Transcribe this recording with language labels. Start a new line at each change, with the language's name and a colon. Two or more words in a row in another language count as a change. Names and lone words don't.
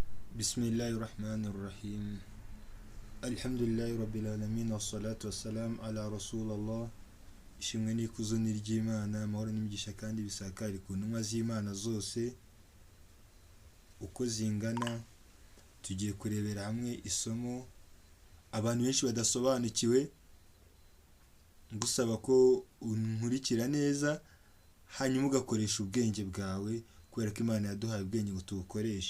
Arabic: بسم الله الرحمن الرحيم الحمد لله رب العالمين والصلاة والسلام على رسول الله
Kinyarwanda: ishimwe n'ikuzo ni ry'Imana amahoro n'imigisha kandi bisakare ku ntumwa z'Imana zose uko zingana. Tugiye kurebera hamwe isomo abantu benshi badasobanukiwe, ngusaba ko unkurikira neza hanyuma ugakoresha ubwenge bwawe kubera ko Imana yaduhaye ubwenge ngo tubukoreshe.